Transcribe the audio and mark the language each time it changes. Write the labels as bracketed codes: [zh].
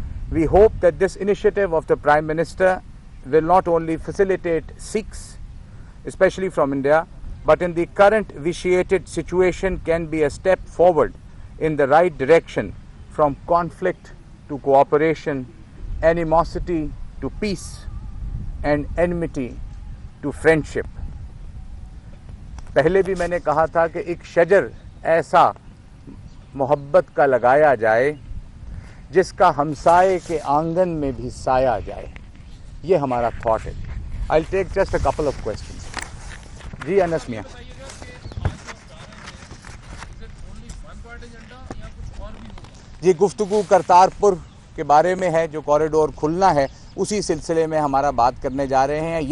[en] We hope that this initiative of the Prime Minister will not only facilitate Sikhs, especially from India, but in the current vitiated situation can be a step forward in the right direction from conflict to cooperation, animosity to peace, and enmity to friendship. [ur] پہلے بھی میں نے کہا تھا کہ ایک شجر ایسا محبت کا لگایا جائے جس کا ہمسائے کے آنگن میں بھی سایہ جائے. یہ ہمارا تھاٹ ہے. [en] I'll take just a couple of questions. [ur] جی انس میاں, جی گفتگو کرتارپور کے بارے میں ہے, جو کوریڈور کھلنا ہے اسی سلسلے میں ہمارا بات کرنے جا رہے ہیں.